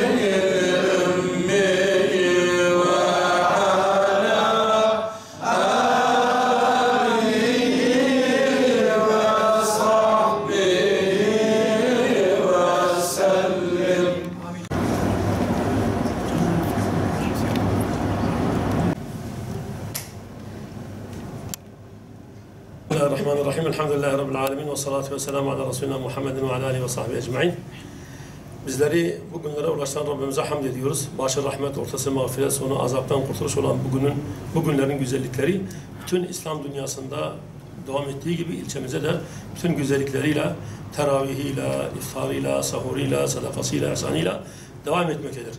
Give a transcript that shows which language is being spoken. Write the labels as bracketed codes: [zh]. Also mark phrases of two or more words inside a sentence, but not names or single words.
[ar] الأمي وعلى آله وصحبه وسلم. بسم الله الرحمن الرحيم. الحمد لله رب العالمين والصلاة والسلام على رسولنا محمد وآله وصحبه أجمعين. [tr] Bizleri bugünlere ulaştıran Rabbimize hamd ediyoruz. Başı rahmet, ortası mağfiret, sonu azaptan kurtuluş olan bugünlerin güzellikleri bütün İslam dünyasında devam ettiği gibi ilçemize de bütün güzellikleriyle, teravihiyle, iftarıyla, sahuruyla, sadakasıyla, ihsanıyla devam etmektedir.